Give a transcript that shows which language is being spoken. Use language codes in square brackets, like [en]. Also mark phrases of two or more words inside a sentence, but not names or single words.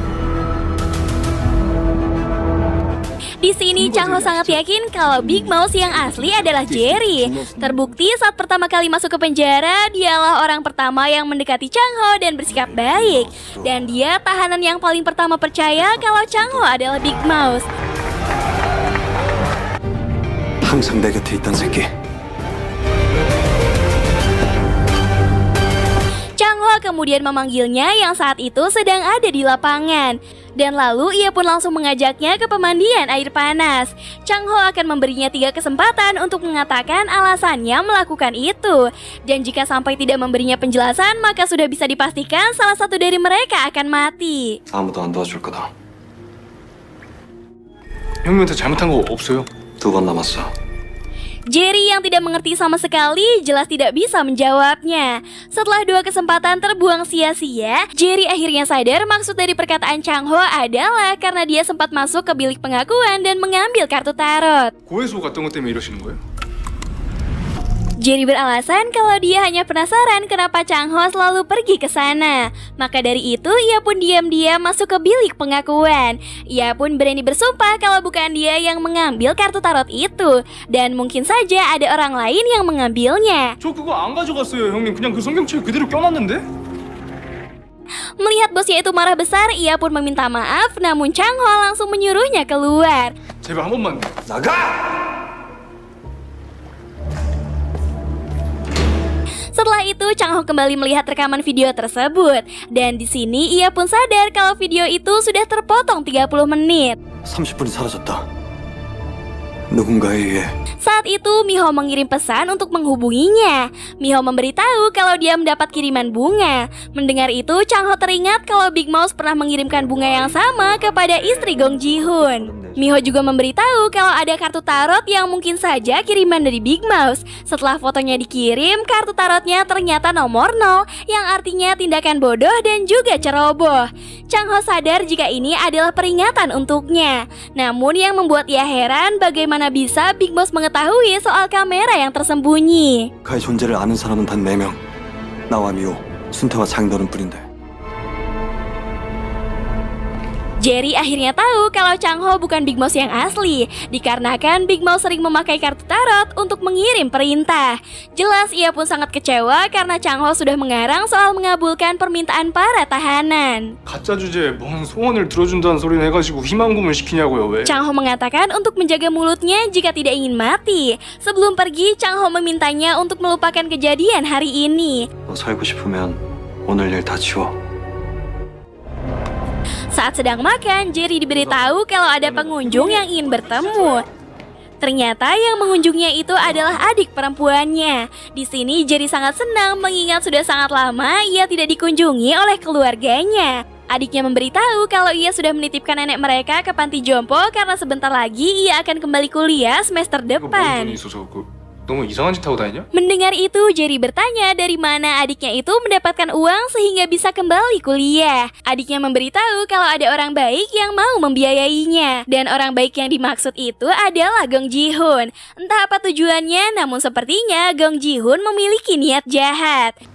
[id] Di sini Chang Ho sangat yakin kalau Big Mouth yang asli adalah Jerry. Terbukti saat pertama kali masuk ke penjara, dialah orang pertama yang mendekati Chang Ho dan bersikap baik. Dan dia tahanan yang paling pertama percaya kalau Chang Ho adalah Big Mouth. [ko] 항상 내 곁에 있던 새끼. [id] Chang Ho kemudian memanggilnya yang saat itu sedang ada di lapangan. Dan lalu ia pun langsung mengajaknya ke pemandian air panas. Chang Ho akan memberinya 3 kesempatan untuk mengatakan alasannya melakukan itu. Dan jika sampai tidak memberinya penjelasan, maka sudah bisa dipastikan salah satu dari mereka akan mati. [ko] 아무도 안 도와줄 거다. 형님한테 잘못한 거 없어요? 2번 남았어. [id] Jerry yang tidak mengerti sama sekali jelas tidak bisa menjawabnya. Setelah 2 kesempatan terbuang sia-sia, Jerry akhirnya sadar maksud dari perkataan Chang Ho adalah karena dia sempat masuk ke bilik pengakuan dan mengambil kartu tarot. [ko] 고해소 갔던 것 때문에 이러시는 거예요? [id] Jerry beralasan kalau dia hanya penasaran kenapa Chang Ho selalu pergi ke sana. Maka dari itu ia pun diam-diam masuk ke bilik pengakuan. Ia pun berani bersumpah kalau bukan dia yang mengambil kartu tarot itu. Dan mungkin saja ada orang lain yang mengambilnya. [ko] 저 그거 안 가져갔어요, 형님. 그냥 그 성경책 그대로 껴놨는데? [id] Melihat bosnya itu marah besar, ia pun meminta maaf. Namun Chang Ho langsung menyuruhnya keluar. [ko] 제발 한 번만. 나가! [id] Setelah itu, Chang Ho kembali melihat rekaman video tersebut. Dan di sini ia pun sadar kalau video itu sudah terpotong 30 menit. [ko] 30분이 사라졌다. 누군가에 의해. [id] Saat itu, Miho mengirim pesan untuk menghubunginya. Miho memberitahu kalau dia mendapat kiriman bunga. Mendengar itu, Chang Ho teringat kalau Big Mouth pernah mengirimkan bunga yang sama kepada istri Gong Ji-hoon. Miho juga memberitahu kalau ada kartu tarot yang mungkin saja kiriman dari Big Mouth. Setelah fotonya dikirim, kartu tarotnya ternyata nomor 0, yang artinya tindakan bodoh dan juga ceroboh. Chang Ho sadar jika ini adalah peringatan untuknya. Namun yang membuat ia heran bagaimana bisa Big Boss mengetahui soal kamera yang tersembunyi. [ko] 그의 존재를 아는 사람은 단 4명. 나와 미호, 순태와 장인어른 뿐인데. [id] Jerry akhirnya tahu kalau Chang Ho bukan Big Mouth yang asli, dikarenakan Big Mouth sering memakai kartu tarot untuk mengirim perintah. Jelas ia pun sangat kecewa karena Chang Ho sudah mengarang soal mengabulkan permintaan para tahanan. [ko] 가짜 주제에 뭔 소원을 들어준다는 소리는 해가지고 희망고문 시키냐고요, 왜? [id] Chang Ho mengatakan untuk menjaga mulutnya jika tidak ingin mati. Sebelum pergi, Chang Ho memintanya untuk melupakan kejadian hari ini. [ko] 너 살고 싶으면 오늘 일 다 지워. [id] Saat sedang makan, Jerry diberitahu kalau ada pengunjung yang ingin bertemu. Ternyata yang mengunjungnya itu adalah adik perempuannya. Di sini Jerry sangat senang mengingat sudah sangat lama ia tidak dikunjungi oleh keluarganya. Adiknya memberitahu kalau ia sudah menitipkan nenek mereka ke panti jompo karena sebentar lagi ia akan kembali kuliah semester [ko] 이거 뭔 [id] depan. [ko] 돈이 있어서 너무 이상한 짓 하고 다니냐? [id] Mendengar itu, Jerry bertanya dari mana adiknya itu mendapatkan uang sehingga bisa kembali kuliah. Adiknya memberitahu kalau ada orang baik yang mau membiayainya. Dan orang baik yang dimaksud itu adalah Gong Ji-hoon. Entah apa tujuannya, namun sepertinya Gong Ji-hoon memiliki niat jahat.